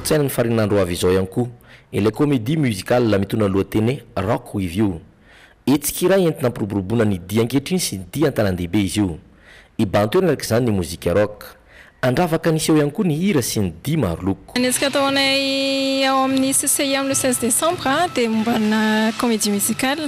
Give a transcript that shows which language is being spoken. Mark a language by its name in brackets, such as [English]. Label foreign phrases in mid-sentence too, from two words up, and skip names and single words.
[Malagasy] ny farinandro avy izao ihany koa ilay [French] comédie musicale [Malagasy] la mitondra ny lohateny Rock with You. Hetsika iray entina ampiroboroboana ny dia ankehitriny sy ny dia an-tanan-dehibe izy io. Ibantoerana araka izany ny mozika rock. Andravaka niseho ihany koa ny hira sy ny dia maro loko. Ny hetsika ataonay ao amin'ny CCI amin'ny 16 décembre dia mombana [French] comédie musicale.